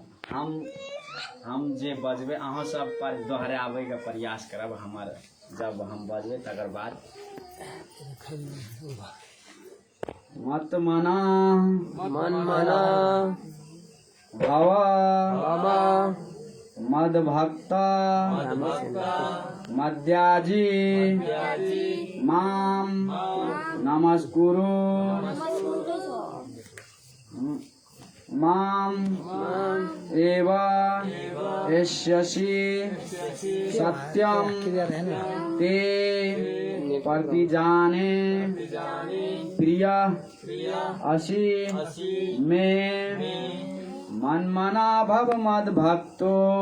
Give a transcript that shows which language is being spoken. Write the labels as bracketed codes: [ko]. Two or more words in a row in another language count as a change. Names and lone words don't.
[mai] हम जे बजबे अहाँ सब पर दोहरावे के प्रयास करब। हमार जब हम बजबे तकर बाद मत मना [sa] मन मना भवा बाबा मद भक्ता मद्याजी माम नमस्कुरु माम एवा यस्यसि सत्यम ते प्रतिजाने प्रिय असि में मनमना भव मद भक्तो